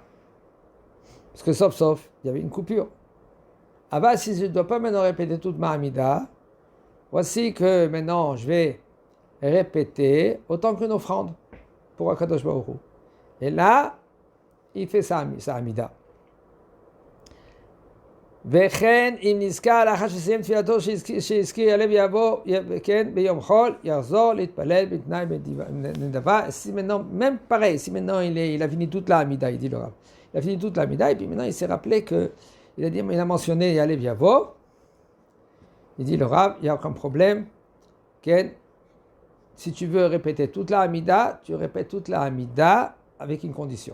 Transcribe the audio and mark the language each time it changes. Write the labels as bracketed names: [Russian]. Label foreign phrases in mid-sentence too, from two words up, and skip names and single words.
[French] Parce que sauf, il y avait une coupure. Ah bah, si je ne dois pas maintenant répéter toute ma Hamida, voici que maintenant je vais répéter autant qu'une offrande pour [Hebrew] הקדוש ברוך הוא. [French] Et là, il fait sa Hamida. [Hebrew] וכן אם נזכר לאחר שסיים תפילתו שהזכיר יעלה ויבוא כן ביום חול יחזור להתפלל בתנאי נדבה. [French] Si maintenant, même pareil, si maintenant il a fini toute la Hamida, il dit le Rav, il a fini toute la Hamida et puis maintenant il s'est rappelé que il a mentionné [Hebrew] יעלה ויבוא, [French] il dit le Rav, il n'y a aucun problème, Ken, si tu veux répéter toute la Hamida, tu répètes toute la Hamida avec une condition.